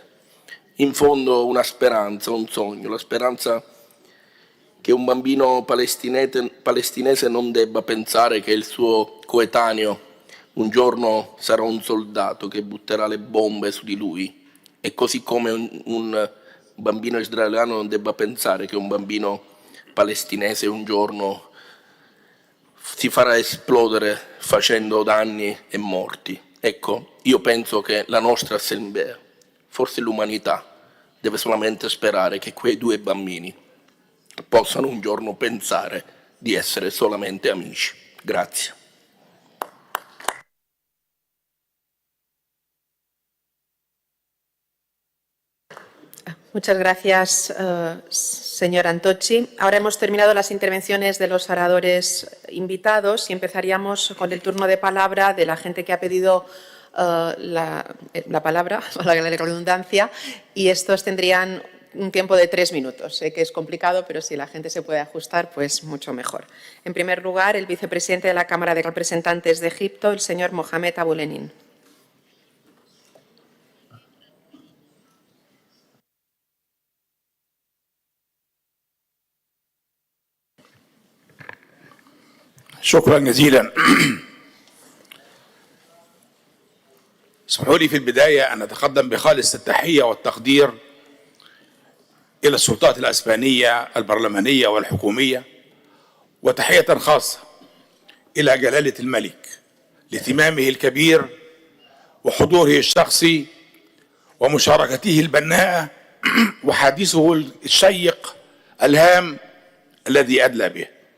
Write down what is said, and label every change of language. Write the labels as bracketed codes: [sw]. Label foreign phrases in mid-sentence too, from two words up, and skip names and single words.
[it] In fondo una speranza, un sogno, la speranza che un bambino palestinese non debba pensare che il suo coetaneo un giorno sarà un soldato che butterà le bombe su di lui, e così come un bambino israeliano non debba pensare che un bambino palestinese un giorno si farà esplodere facendo danni e morti. Ecco, io penso che la nostra Assemblea, forse l'umanità, deve solamente sperare che quei 2 bambini possano un giorno pensare di essere solamente amici. Grazie. [es] Muchas gracias, señor Antocci. Ahora hemos terminado las intervenciones de los oradores invitados y empezaríamos con el turno de palabra de la gente que ha pedido la palabra, valga la redundancia, y estos tendrían un tiempo de 3 minutos. Sé que es complicado, pero si la gente se puede ajustar, pues mucho mejor. En primer lugar, el vicepresidente de la Cámara de Representantes de Egipto, el señor Mohamed Aboulenin. [ar] شكرا جزيلا. اسمحوا لي في البداية أن أتقدم بخالص التحية والتقدير إلى السلطات الأسبانية البرلمانية والحكومية، وتحية خاصة إلى جلالة الملك لاهتمامه الكبير وحضوره الشخصي ومشاركته البناءة وحديثه الشيق الهام الذي أدلى به.